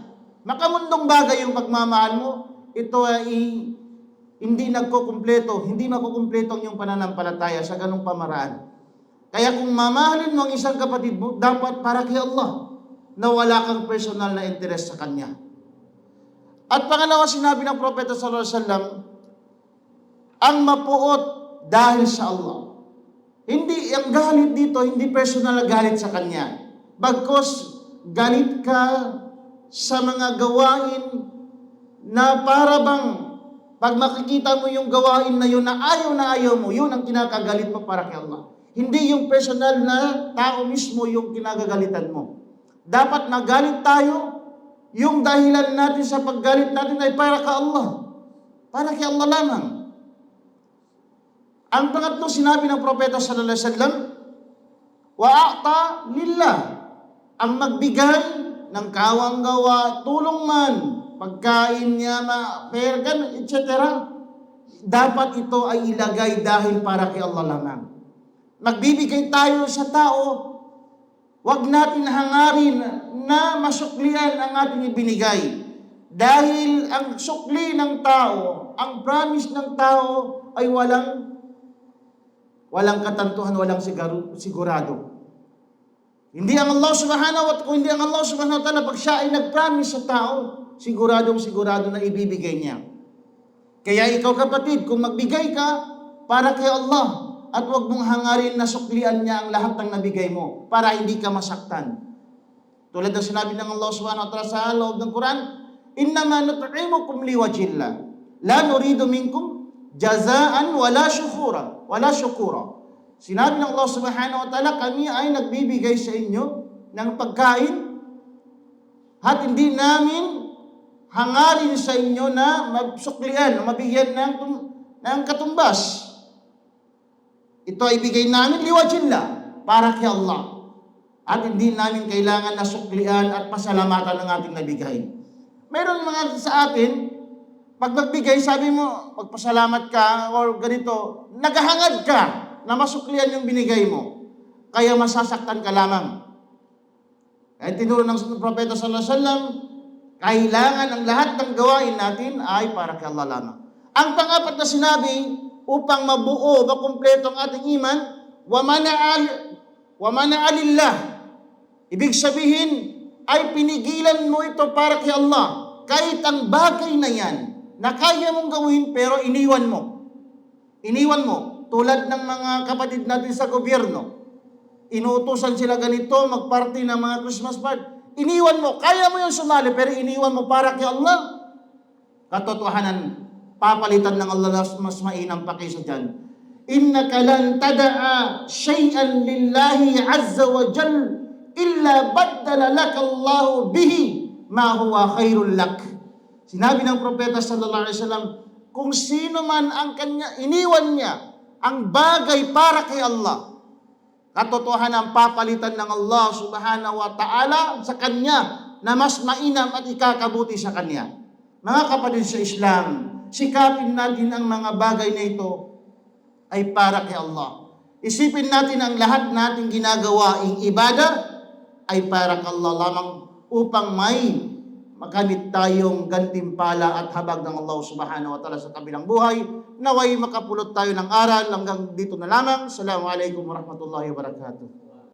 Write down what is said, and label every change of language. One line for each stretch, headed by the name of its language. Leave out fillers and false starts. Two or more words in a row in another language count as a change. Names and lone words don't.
Filipino: Makamundong bagay yung pagmamahal mo, ito ay hindi nagkukumpleto, hindi makukumpleto ang iyong pananampalataya sa ganung pamaraan. Kaya kung mamahalin mo ang isang kapatid mo, dapat para kay Allah, na wala kang personal na interest sa kanya. At pangalawa, sinabi ng Propeta
Arabic: صلى الله عليه وسلم,
Filipino: ang mapuot dahil sa Allah. Hindi, ang galit dito, hindi personal na galit sa kanya. Bagkus, galit ka sa mga gawain na para bang pag makikita mo yung gawain na yun na ayaw mo, yun ang kinakagalit mo para kay Allah. Hindi yung personal na tao mismo yung kinagagalitan mo. Dapat nagalit tayo, yung dahilan natin sa paggalit natin ay para kay Allah. Para kay Allah lamang. Ang pangatlo, sinabi ng Propeta
Arabic: صلى الله عليه وسلم, وأعطى لله,
Filipino: ang magbigay ng kawang gawa, tulong man, pagkain niya, pergan, etc. Dapat ito ay ilagay dahil para kay Allah lamang. Magbibigay tayo sa tao, huwag natin hangarin na masuklian ang ating ibinigay. Dahil ang sukli ng tao, ang promise ng tao ay walang katantuhan, walang sigurado. Hindi ang Allah
Arabic: سبحانه وتعالى,
Filipino: kung hindi ang Allah
Arabic: سبحانه وتعالى,
Filipino: pag siya ay nag-promise sa tao, sigurado na ibibigay niya. Kaya ikaw kapatid, kung magbigay ka para kay Allah, at huwag mong hangarin na suklian niya ang lahat ng nabigay mo para hindi ka masaktan. Tulad ng sinabi ng Allah
Arabic: سبحانه وتعالى
Filipino: sa loob ng Quran,
Arabic: إنما نطعمكم لوجه الله، لا نريد منكم جزاء ولا شكورا.
Filipino: Sinabi ng Allah
Arabic: سبحانه وتعالى,
Filipino: kami ay nagbibigay sa inyo ng pagkain at hindi namin hangarin sa inyo na magsuklian, mabigyan ng katumbas. Ito ay bigay namin liwajhillah, para kay Allah. At hindi namin kailangan na suklian at pasalamatan ng ating nabigay. Meron mga sa atin, pag nagbigay, sabi mo, magpasalamat ka or ganito, naghahangad ka na masuklian yung binigay mo. Kaya masasaktan ka lamang. Kaya tinuro ng Propeta
Arabic: صلى الله عليه وسلم,
Filipino: kailangan ang lahat ng gawain natin ay para kay Allah lamang. Ang pang-apat na sinabi, upang mabuo, makumpleto ang ating iman,
Arabic: ومنع لله.
Filipino: Ibig sabihin, ay pinigilan mo ito para kay Allah. Kahit ang bagay na yan, na kaya mong gawin, pero iniwan mo. Iniwan mo. Tulad ng mga kapatid natin sa gobyerno. Inuutosan sila ganito, magparty ng mga
English: Christmas party.
Filipino: Iniwan mo. Kaya mo yung sumali, pero iniwan mo para kay Allah. Katotohanan, papalitan ng Allah mas mainam pa kaysa dyan.
Arabic: إنك لن تدع شيئا لله عز وجل إلا بدل لك الله به ما هو خير لك.
Filipino: Sinabi ng Propeta
Arabic: صلى الله عليه وسلم,
Filipino: kung sino man ang kanya, iniwan niya ang bagay para kay Allah, katotohanan papalitan ng Allah
Arabic: سبحانه وتعالى
Filipino: sa kanya na mas mainam at ikakabuti sa kanya. Mga kapatid sa Islam, sikapin natin ang mga bagay na ito ay para kay Allah. Isipin natin ang lahat nating ginagawaing ibada ay para kay Allah lamang upang may makamit tayong gantimpala at habag ng Allah
Arabic: سبحانه وتعالى
Filipino: sa kabilang buhay. Naway makapulot tayo ng aral hanggang dito na lamang.
Arabic: السلام عليكم ورحمة الله وبركاته.